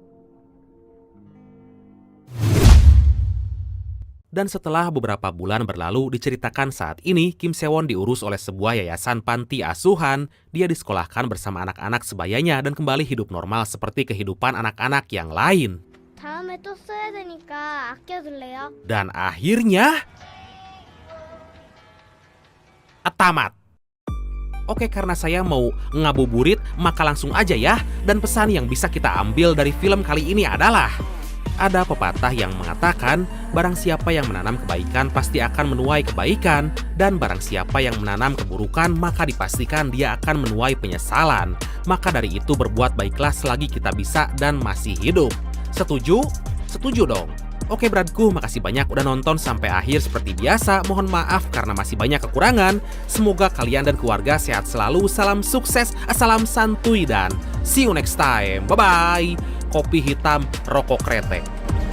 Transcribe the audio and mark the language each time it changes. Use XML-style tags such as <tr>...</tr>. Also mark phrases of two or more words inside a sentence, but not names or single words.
<id>Dan setelah beberapa bulan berlalu, diceritakan saat ini Kim Sewon diurus oleh sebuah yayasan panti asuhan. Dia disekolahkan bersama anak-anak sebayanya dan kembali hidup normal seperti kehidupan anak-anak yang lain.</id> <ko>다음에 또 써야 되니까 아껴둘래요?</ko> <id>Dan akhirnya... tamat. Oke, karena saya mau ngabuburit, maka langsung aja ya. Dan pesan yang bisa kita ambil dari film kali ini adalah... Ada pepatah yang mengatakan, barang siapa yang menanam kebaikan pasti akan menuai kebaikan, dan barang siapa yang menanam keburukan maka dipastikan dia akan menuai penyesalan. Maka dari itu berbuat baiklah selagi kita bisa dan masih hidup. Setuju? Setuju dong. Oke beratku, makasih banyak udah nonton sampai akhir seperti biasa. Mohon maaf karena masih banyak kekurangan. Semoga kalian dan keluarga sehat selalu. Salam sukses, salam santuy dan</id> <en>see you next time.</en> <id>Bye-bye. Kopi hitam, rokok kretek.</id>